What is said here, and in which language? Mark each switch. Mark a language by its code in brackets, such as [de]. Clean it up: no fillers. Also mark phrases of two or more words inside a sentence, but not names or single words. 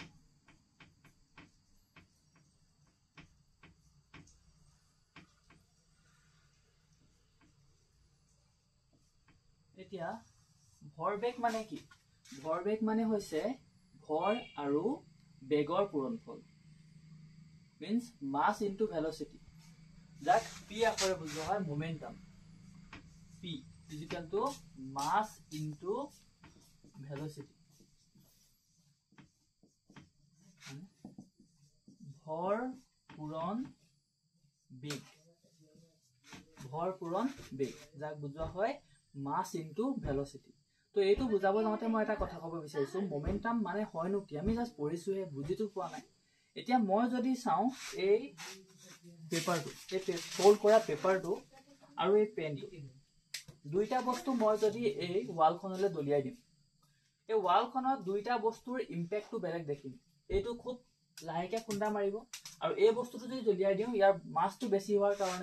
[as] এতিয়া ভৰবেগ মানে কি ভৰবেগ মানে হৈছে ভৰ আৰু বেগৰ পূৰণফল [en] means mass into velocity that [as] p আখৰে বুজোৱা হয় [en] momentum p is equal to mass into velocity [as] ভৰ পূৰণ বেগ যাক বুজোৱা হয় [en] mass into velocity [as] তো এইটো বুজাব যাওঁতে মই এটা কথা ক'ব বিচাৰিছো momentum মানে হয়নো কি আমি জাস্ট পঢ়িছো হে বুজিতো পোৱা নাই এতিয়া মই যদি চাও এই পেপাৰটো এই ফোল্ড কৰা পেপাৰটো আৰু এই পেনটো দুইটা বস্তু মই যদি এই ওয়ালখনলৈ দলিয়াই দিম এই ওয়ালখনত দুইটা বস্তুৰ ইম্প্যাক্টটো বেলেগ দেখিম এইটো খুব লাহেকে খুন্দা মাৰিব আৰু এই বস্তুটো যদি দলিয়াই দিও ইয়াৰ মাছটো বেছি হোৱাৰ কাৰণে